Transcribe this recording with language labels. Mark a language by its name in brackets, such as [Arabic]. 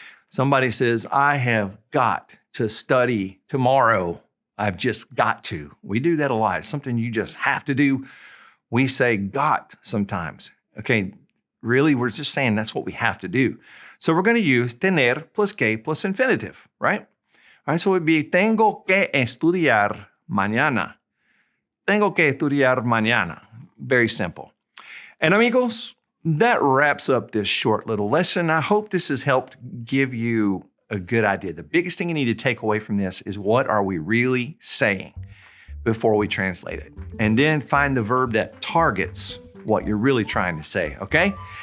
[English] Somebody says, I have got to study tomorrow. I've just got to. We do that a lot. It's something you just have to do. We say got sometimes. Okay, really, we're just saying that's what we have to do. So we're going to use tener plus que plus infinitive, right? All right, so it would be [Spanish] tengo que estudiar mañana. Tengo que estudiar mañana. [English] Very simple. And amigos, that wraps up this short little lesson. I hope this has helped give you a good idea. The biggest thing you need to take away from this is what are we really saying before we translate it? And then find the verb that targets what you're really trying to say, okay?